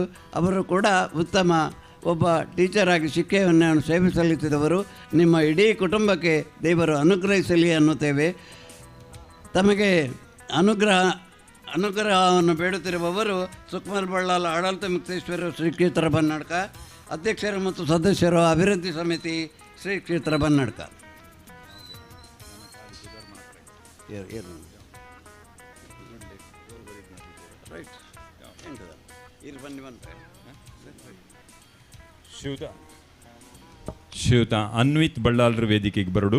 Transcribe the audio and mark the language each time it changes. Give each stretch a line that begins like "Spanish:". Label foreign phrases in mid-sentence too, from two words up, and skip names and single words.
Kannada: ಅವರು ಕೂಡ ಉತ್ತಮ ಒಬ್ಬ ಟೀಚರಾಗಿ ಶಿಕ್ಷೆಯನ್ನು ಸೇವೆ ಸಲ್ಲಿಸಿದವರು. ನಿಮ್ಮ ಇಡೀ ಕುಟುಂಬಕ್ಕೆ ದೇವರು ಅನುಗ್ರಹಿಸಲಿ ಅನ್ನುತ್ತೇವೆ. ತಮಗೆ ಅನುಗ್ರಹವನ್ನು ಬೇಡುತ್ತಿರುವವರು ಸುಕುಮಾರ್ ಬಳ್ಳಾಲ್ ಆಡಳಿತ ಮುಕ್ತೇಶ್ವರ ಶ್ರೀ ಕ್ಷೇತ್ರ ಬನ್ನಡ್ಕ, ಅಧ್ಯಕ್ಷರು ಮತ್ತು ಸದಸ್ಯರು ಅಭಿವೃದ್ಧಿ ಸಮಿತಿ ಶ್ರೀ ಕ್ಷೇತ್ರ ಬನ್ನಡ್ಕ. ಶ್ರೀಯುತ ಅನ್ವಿತ್ ಬಳ್ಳಾಲ್ರ ವೇದಿಕೆಗೆ ಬರಡು.